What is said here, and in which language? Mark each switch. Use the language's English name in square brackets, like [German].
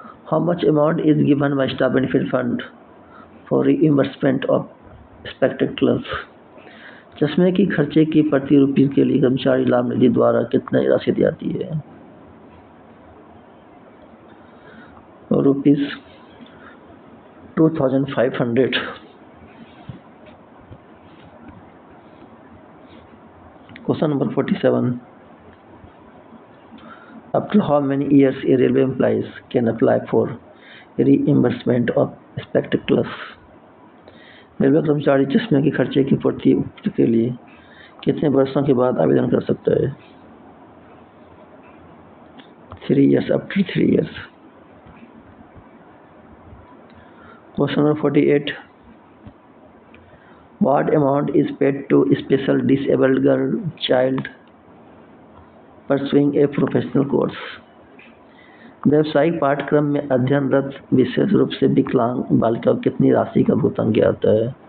[English] How much amount is given by staff benefit fund for reimbursement of spectacles? [Hindi] चश्मे की खर्चे की प्रति रुपये के लिए कर्मचारी लाभ निधि द्वारा कितनी राशि दी जाती है? [English] ₹2,500. Question number 47. After how many years a railway employee can apply for reimbursement of spectacles. [Hindi] Railway कर्मचारी चश्मे के खर्चे की पूर्ति के लिए कितने वर्षों के बाद आवेदन कर सकता है? [English] 3 years, after 3 years. Question number 48. What amount is paid to special disabled girl child pursuing a professional course? [Hindi] व्यावसायिक पाठ्यक्रम में अध्ययनरत विशेष रूप से विकलांग बालिका को कितनी राशि का भुगतान किया जाता है?